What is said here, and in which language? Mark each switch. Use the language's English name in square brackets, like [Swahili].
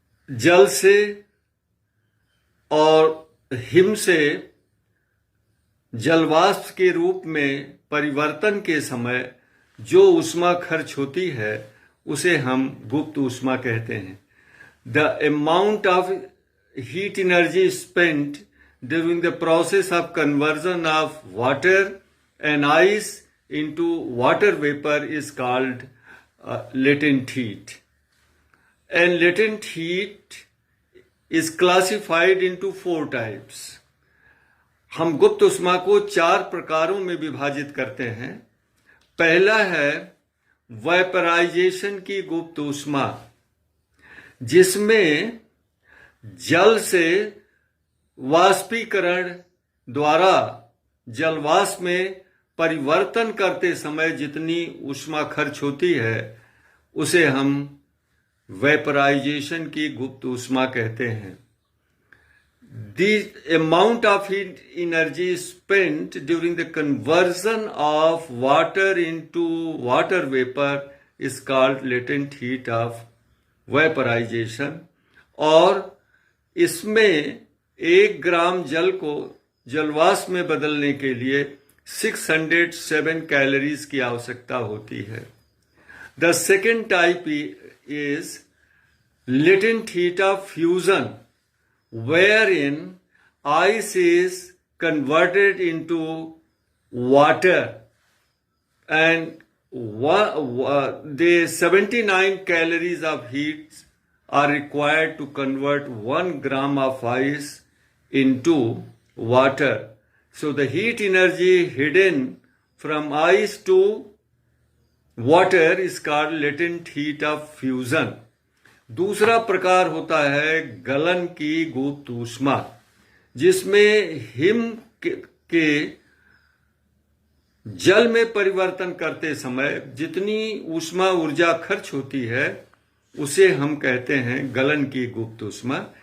[Hindi] जल से और हिम से जलवाष्प के रूप में परिवर्तन के समय जो ऊष्मा खर्च होती है उसे हम गुप्त ऊष्मा कहते हैं। [English] The amount of heat energy spent during the process of conversion of water and ice into water vapour is called latent heat. And latent heat is classified into 4 types. [Hindi] हम गुप्त ऊष्मा को 4 प्रकारों में विभाजित करते हैं। पहला है वेपराइजेशन की गुप्त ऊष्मा, जिसमें जल से वाष्पीकरण द्वारा जलवाष्प में परिवर्तन करते समय जितनी ऊष्मा खर्च होती है उसे हम वेपराइजेशन की गुप्त ऊष्मा कहते हैं। [English] The amount of heat energy spent during the conversion of water into water vapor is called latent heat of vaporization। [Hindi] और इसमें 1 ग्राम जल को जलवाष्प में बदलने के लिए 607 कैलोरीज की आवश्यकता होती है। [English] The second type is latent heat of fusion, wherein ice is converted into water, and the 79 calories of heat are required to convert 1 gram of ice into water. So the heat energy hidden from ice to water is called latent heat of fusion. [Hindi] दूसरा प्रकार होता है गलन की गुप्त ऊष्मा, जिसमें him के जल में परिवर्तन करते समय जितनी ऊष्मा ऊर्जा खर्च होती है उसे हम कहते हैं गलन की गुप्त ऊष्मा।